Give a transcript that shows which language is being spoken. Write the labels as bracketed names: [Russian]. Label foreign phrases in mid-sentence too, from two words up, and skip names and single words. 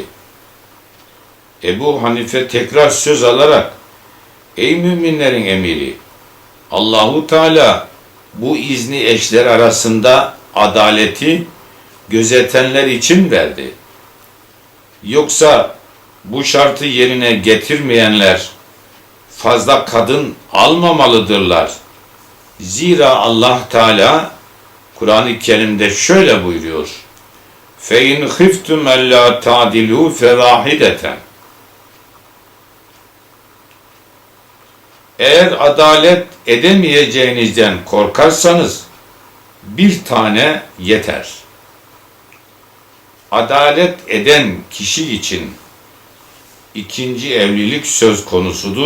[Turkish] Ebu Hanife tekrar söz alarak "Ey müminlerin emiri, Allahu Teala bu izni eşler arasında adaleti gözetenler için verdi. Yoksa bu şartı yerine getirmeyenler fazla kadın almamalıdırlar. Zira Allah Teala Kur'an-ı Kerim'de şöyle buyuruyor: [Arabic] فَاِنْ خِفْتُمْ اَلَّا تَعْدِلُوا فَوَاحِدَةً. [Turkish] Eğer adalet edemeyeceğinizden korkarsanız bir tane yeter. Adalet eden kişi için ikinci evlilik söz konusudur.